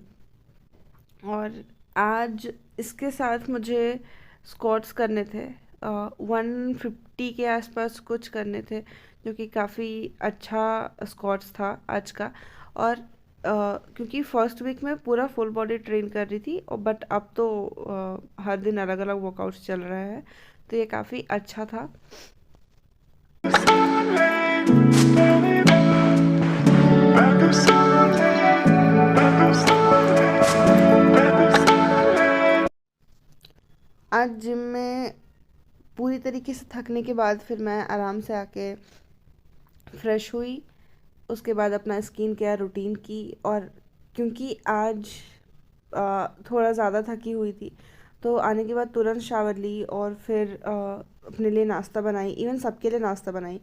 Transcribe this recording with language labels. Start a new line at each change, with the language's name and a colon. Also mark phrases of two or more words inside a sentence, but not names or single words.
Hindi: और आज इसके साथ मुझे स्क्वाट्स करने थे, 150 के आसपास कुछ करने थे, जो कि काफ़ी अच्छा स्क्वाट्स था आज का। और क्योंकि
English: first week
Hindi: में पूरा
English: full body train
Hindi: कर रही थी, और बट अब तो हर दिन अलग अलग वर्कआउट्स चल रहा है, तो ये काफ़ी अच्छा था। Perde o soleil, perde o soleil, perde o soleil. आज जिम में पूरी तरीके से थकने के बाद फिर मैं आराम से आके फ्रेश हुई। उसके बाद अपना
English: skin care routine
Hindi: की, और क्योंकि आज थोड़ा ज़्यादा थकी हुई थी, तो आने के बाद तुरंत शावर ली और फिर अपने लिए नाश्ता बनाई, इवन सबके लिए नाश्ता बनाई।